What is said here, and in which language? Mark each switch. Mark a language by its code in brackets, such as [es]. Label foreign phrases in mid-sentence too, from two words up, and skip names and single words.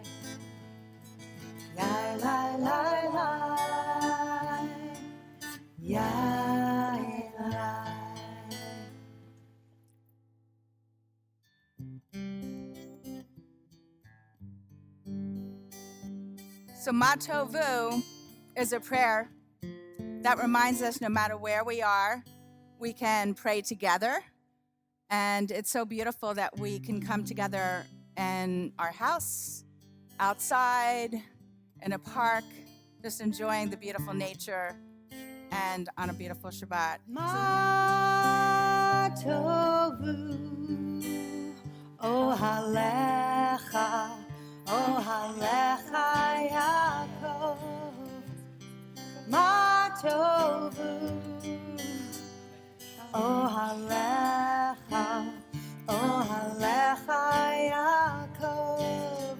[en] Yai lie, lie, lie. Yai lie. So Ma Tovu is a prayer that reminds us no matter where we are, we can pray together. And it's so beautiful that we can come together in our house, outside, in a park, just enjoying the beautiful nature and on a beautiful Shabbat. [he] מה טובו אהליך אהליך יעקב. מה טובו אהליך אהליך יעקב.